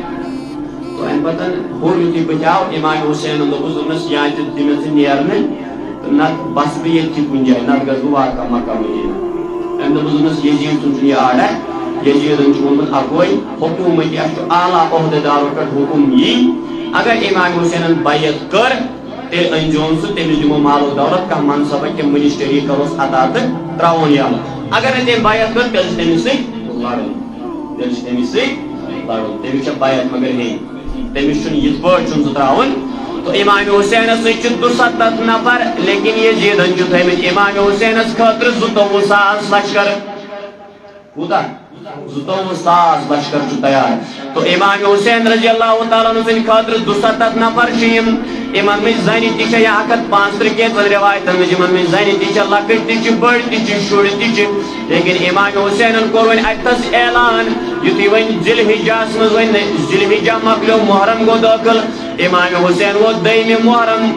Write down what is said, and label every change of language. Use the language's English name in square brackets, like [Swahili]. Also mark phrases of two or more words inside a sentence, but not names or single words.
[Kashmiri] تو امہِ پتہٕ ہور یُتھُے بٕتھِ آو امام حسینن دوٚپُس یا تہِ دِمے ژٕ نیرنہٕ تہٕ نتہٕ بس بہٕ ییٚتھی کُنہِ جایہِ نتہٕ گژھٕ بہٕ واقع مکہ مدینہ أمۍ دوٚپُس یزیٖد سُنٛد چھُ یہِ آرڈر یزیدن چھُ ووٚنمُت اکوے حکوٗمتی اَسہِ چھُ اعلیٰ عہدٕدارو پٮ۪ٹھ حکم یی اگر امام حسینن بیعت کر تیل انجون سہ تمس دمو مال و دولت کم منصب کہ منسٹری کروس عطا تو تراون یلہٕ اگر نہ تم بیعت کر تیل تمس سۭتۍ لڑُن تیل تمس سۭتۍ لڑُن تمس چھِ بیعت مگر ہے تمس چھُنہٕ یِتھ پٲٹھۍ چھُنہٕ سُہ تراوُن تو امام حسینس سۭتۍ چھِ 270 نفر لیکن یزیدن چھُ تھٲومٕتۍ امام حسینس خٲطرٕ 22,000 لشکر کوٗتاہ 22,000 لشکر چھُ تیار تو امام حسین رضی اللہ تعالیٰ عنہ سٕنٛدِ خٲطرٕ 270 نفر چھِ یمن منٛز زنہِ تہِ چھےٚ یا 135 کینٛژن رِوایتن منٛز یمن منٛز زنہِ تہِ چھےٚ لۄکٕٹۍ تہِ چھِ بٔڑۍ تہِ چھِ شُرۍ تہِ چھِ لیکن امام حسینن کوٚر وۄنۍ اتتھس اعلان یُتھُے وۄنۍ ذی الحجاہس منٛز وۄنۍ ذی الحجہ مۄکلیو محرم گوٚو دٲخل امام حسین ووت 2مہِ محرم